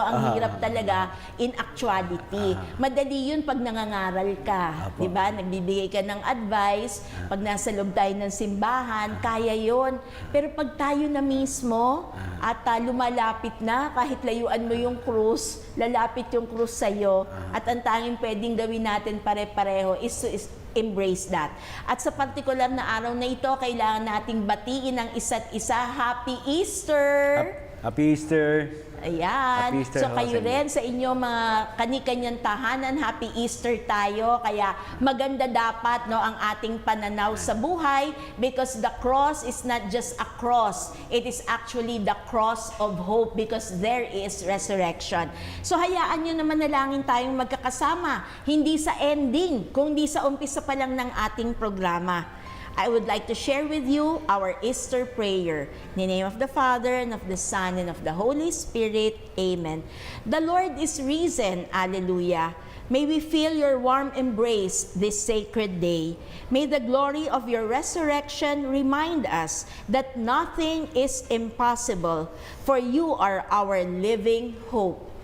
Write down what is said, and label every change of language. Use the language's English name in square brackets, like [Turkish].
[Filipino] Ang hirap talaga [English] in actuality. [Filipino] Madali yun pag nangangaral ka. Apo. Diba? Nagbibigay ka ng advice. Pag nasa loob tayo ng simbahan, kaya yun. Pero pag tayo na mismo at lumalapit na, kahit layuan mo yung krus, lalapit yung krus sa'yo, at ang tanging pwedeng gawin natin pare-pareho [English] is to embrace that. [Filipino] At sa partikular na araw na ito, kailangan nating batiin ang isa't isa. [English] Happy Easter! Happy Easter. [Filipino] Ayan. [English] Happy Easter [Filipino] So kayo ho sa inyo. rin sa inyo mga kani-kanyang tahanan, [English] Happy Easter [Filipino] tayo. Kaya maganda dapat no ang ating pananaw sa buhay [English] because the cross is not just a cross. It is actually the cross of hope because there is resurrection. [Filipino] So hayaan nyo naman nalangin tayong magkakasama. Hindi sa ending, kundi sa umpisa pa lang ng ating programa. [English] I would like to share with you our Easter prayer. In the name of the Father, and of the Son, and of the Holy Spirit. Amen. The Lord is risen. Alleluia. May we feel your warm embrace this sacred day. May the glory of your resurrection remind us that nothing is impossible, for you are our living hope.